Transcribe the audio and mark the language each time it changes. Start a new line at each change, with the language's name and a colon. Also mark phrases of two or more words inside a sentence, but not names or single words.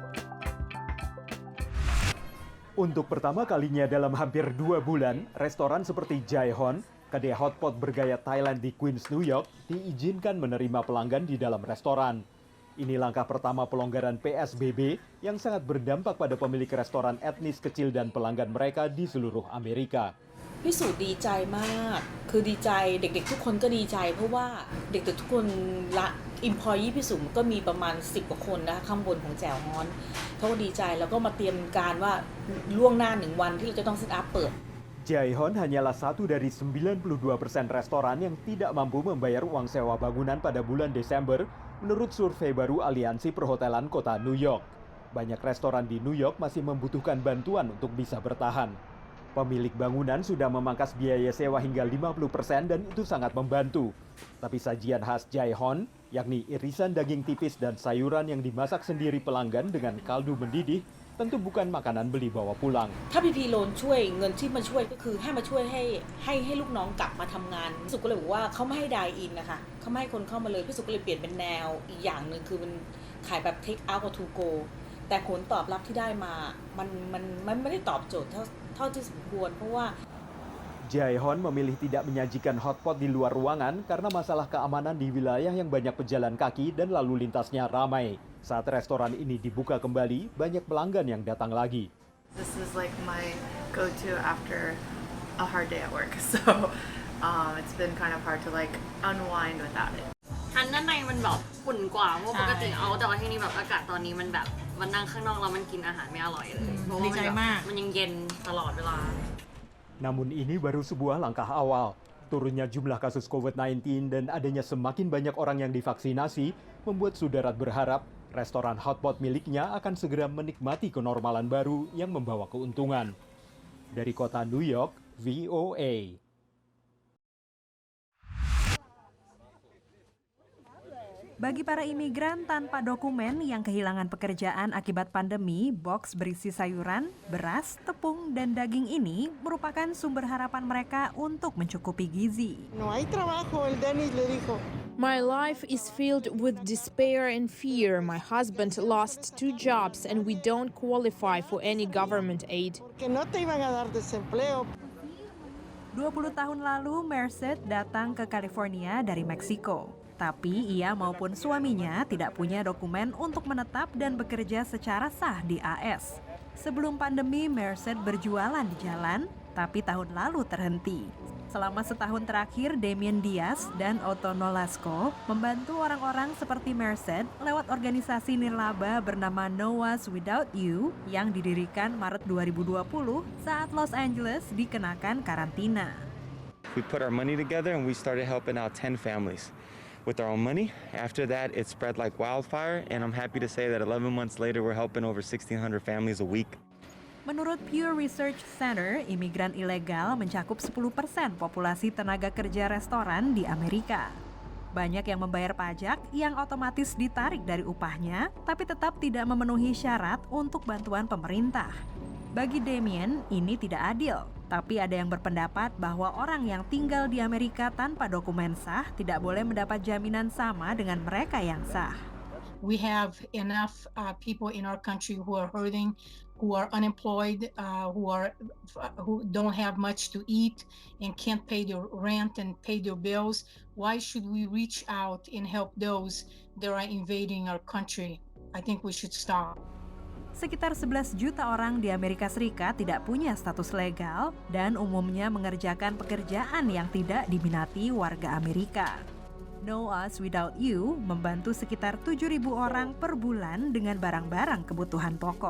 Indonesian: Untuk pertama kalinya dalam hampir 2 bulan, restoran seperti Jaihon, kedai hotpot bergaya Thailand di Queens, New York, diizinkan menerima pelanggan di dalam restoran. Ini langkah pertama pelonggaran PSBB yang sangat berdampak pada pemilik restoran etnis kecil dan pelanggan mereka di seluruh Amerika.
Thai: พี่สุดีใจมากคือดีใจเด็กๆทุกคนก็ดีใจเพราะว่าเด็กๆทุกคนละemployee พี่สุก็มีประมาณ10 กว่าคนนะคะข้างบนของแจ่วฮ้อนเขาก็ดีใจแล้วก็มาเตรียมการว่าล่วงหน้า1 วันที่เราจะต้องเซตอัพเปิด
Indonesian: Jaihon hanyalah satu dari 92% restoran yang tidak mampu membayar uang sewa bangunan pada bulan Desember menurut survei baru Aliansi Perhotelan Kota New York. Banyak restoran di New York masih membutuhkan bantuan untuk bisa bertahan. Pemilik bangunan sudah memangkas biaya sewa hingga 50% dan itu sangat membantu. Tapi sajian khas Jaihon, yakni irisan daging tipis dan sayuran yang dimasak sendiri pelanggan dengan kaldu mendidih, tentu bukan makanan beli bawa pulang.
Thai: ถ้า PP Loan ช่วยเงินที่มาช่วยก็คือให้มาช่วยให้ลูกน้องกลับมาทำงานพี่สุก็เลยบอกว่าเขาไม่ให้ไดอินนะคะเขาไม่ให้คนเข้ามาเลยพี่สุก็เลยเปลี่ยนเป็นแนวอีกอย่างนึงคือมันขายแบบ
English: take out
Thai: กับ
English: to go
Thai: แต่ผลตอบรับที่ได้มามันไม่ได้ตอบโจทย์เท่าที่สมควรเพราะว่า
Indonesian: Jaihon memilih tidak menyajikan hotpot di luar ruangan karena masalah keamanan di wilayah yang banyak pejalan kaki dan lalu lintasnya ramai. Saat restoran ini dibuka kembali, banyak pelanggan yang datang lagi.
English: This is like my go-to after a hard day at work, so it's been kind of hard to like unwind without it.
Thai: ชั้นด้านในมันแบบอุ่นกว่าเพราะปกติเอาแต่ว่าที่นี่แบบอากาศตอนนี้มันแบบมันนั่งข้างนอกแล้วมันกินอาหารไม่อร่อยเลยเพราะว่ามันยังเย็นตลอดเวลา
Indonesian: Namun ini baru sebuah langkah awal. Turunnya jumlah kasus COVID-19 dan adanya semakin banyak orang yang divaksinasi membuat Sudarat berharap restoran hotpot miliknya akan segera menikmati kenormalan baru yang membawa keuntungan. Dari kota New York, VOA. Bagi para imigran tanpa dokumen yang kehilangan pekerjaan akibat pandemi, box berisi sayuran, beras, tepung, dan daging ini merupakan sumber harapan mereka untuk mencukupi gizi.
English: My life is filled with despair and fear. My husband lost 2 jobs and we don't qualify for any government aid.
Indonesian: 20 tahun lalu, Merced datang ke California dari Meksiko. Tapi ia maupun suaminya tidak punya dokumen untuk menetap dan bekerja secara sah di AS. Sebelum pandemi, Merced berjualan di jalan, tapi tahun lalu terhenti. Selama setahun terakhir, Damien Diaz dan Otto Nolasco membantu orang-orang seperti Merced lewat organisasi nirlaba bernama No Us Without You yang didirikan Maret 2020 saat Los Angeles dikenakan karantina.
English: We put our money together and we started helping out 10 families with our own money. After that, it spread like wildfire, and I'm happy to say that 11 months later, we're helping over 1,600 families a week.
Indonesian: Menurut Pew Research Center, imigran ilegal mencakup 10% populasi tenaga kerja restoran di Amerika. Banyak yang membayar pajak yang otomatis ditarik dari upahnya, tapi tetap tidak memenuhi syarat untuk bantuan pemerintah. Bagi Damien, ini tidak adil. Tapi ada yang berpendapat bahwa orang yang tinggal di Amerika tanpa dokumen sah tidak boleh mendapat jaminan sama dengan mereka yang sah.
English: We have enough people in our country who are hurting, who are unemployed, who don't have much to eat and can't pay their rent and pay their bills. Why should we reach out and help those that are invading our country? I think we should stop.
Indonesian: Sekitar 11 juta orang di Amerika Serikat tidak punya status legal dan umumnya mengerjakan pekerjaan yang tidak diminati warga Amerika. No Us Without You membantu sekitar 7.000 orang per bulan dengan barang-barang kebutuhan pokok.